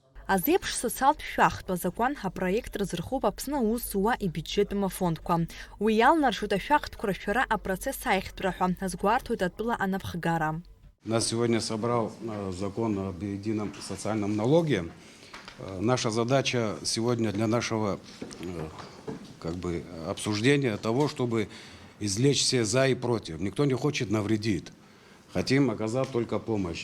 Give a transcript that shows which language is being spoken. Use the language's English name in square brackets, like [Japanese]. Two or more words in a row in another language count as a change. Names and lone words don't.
[Abkhazian] Азеиԥш социалтә шәахтә азакәан апроект рзырхоуп Аԥсны аусзуа ибиуџьеттә фондқәа. Уи иалнаршәоит ашәахтәқәа ршәара апроцесс аихтәра ҳәа азгәарҭоит атәыла анапхгара. [Russian] Нас сегодня собрал закон об едином социальном налоге. Наша задача сегодня для нашего обсуждения того, чтобы извлечь все за и против. Никто не хочет навредить. Хотим оказать только помощь.